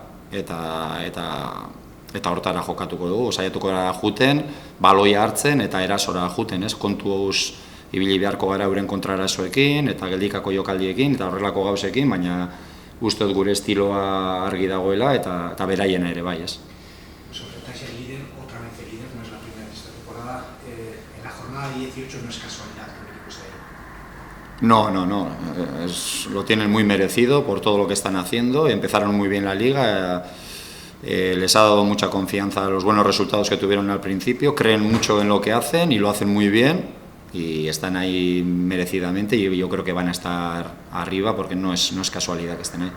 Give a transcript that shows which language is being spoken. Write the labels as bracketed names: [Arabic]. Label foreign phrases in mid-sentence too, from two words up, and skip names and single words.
[Basque] eta hortara jokatuko dugu, saiatuko gara juten, baloia hartzen eta erasora juten, kontuz ibili beharko gara euren kontrarasoekin eta geldikako jokaldiekin eta horrelako gauzekin, baina uste dut gure estiloa argi dagoela eta beraiena ere bai, ez. [Spanish] Os enfrentáis el líder, otra vez el líder, no es la primera de esta temporada. En la jornada 18 no es casualidad que el equipo esté ahí. No, lo tienen muy merecido por todo lo que están haciendo, empezaron muy bien la liga, les ha dado mucha confianza los buenos resultados que tuvieron al principio, creen mucho en lo que hacen y lo hacen muy bien y están ahí merecidamente y yo creo que van a estar arriba porque no es casualidad que estén ahí.